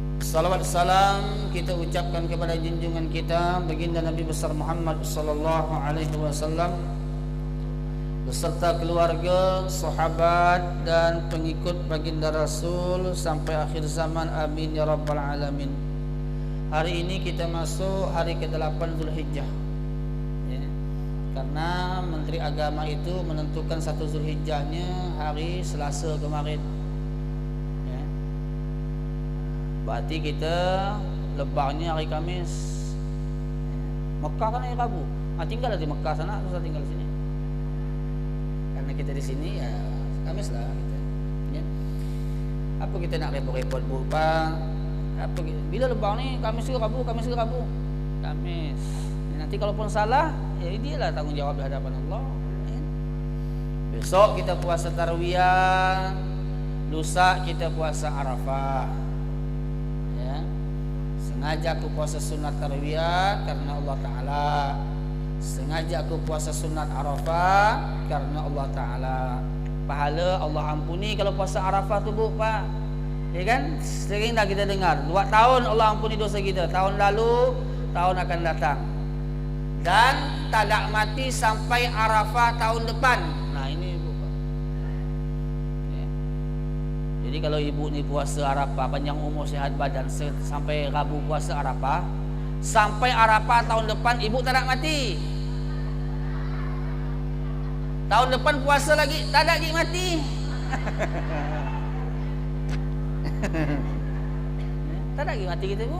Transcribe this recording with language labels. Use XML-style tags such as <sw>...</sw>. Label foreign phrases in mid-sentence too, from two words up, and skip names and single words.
<ms>Salawat salam kita ucapkan kepada junjungan kita baginda Nabi besar Muhammad</ms> <ar>صلى الله عليه وسلم</ar> <ms>beserta keluarga, sahabat dan pengikut baginda Rasul sampai akhir zaman.</ms> <ar>آمين يا رب العالمين.</ar> <ms>Hari ini kita masuk hari ke-8 Zulhijjah. Ya. Karena Menteri Agama itu menentukan 1 Zulhijjahnya hari Selasa kemarin. Berarti kita lebarnya hari Khamis. Mekah kan hari Rabu. Tinggal di Mekah sana, terus tinggal sini. Karena kita di sini ya Khamis lah kita. Ya. Apa kita nak repot-repot buka? Apa bila lebar ni Khamis ke Rabu, Khamis ke Rabu? Khamis. Nanti kalaupun salah, ya dia lah tanggungjawab di hadapan Allah. Ya. Besok kita puasa Tarwiyah, lusa kita puasa Arafah. Sengaja aku puasa sunat Tarwiyah karena Allah Ta'ala. Sengaja aku puasa sunat Arafah karena Allah Ta'ala. Pahala Allah ampuni kalau puasa Arafah tu bu, Pak. Ya kan? Sering dah kita dengar 2 tahun Allah ampuni dosa kita. Tahun lalu, tahun akan datang. Dan tak ada mati sampai Arafah tahun depan. Nah ini bu, Pak. Ya. Jadi kalau ibu ni puasa Arafah, panjang umur sihat badan sampai Rabu puasa Arafah, sampai Arafah tahun depan ibu tak nak mati. Tahun depan puasa lagi tak ada lagi mati. Tak ada lagi mati kita bu.</ms>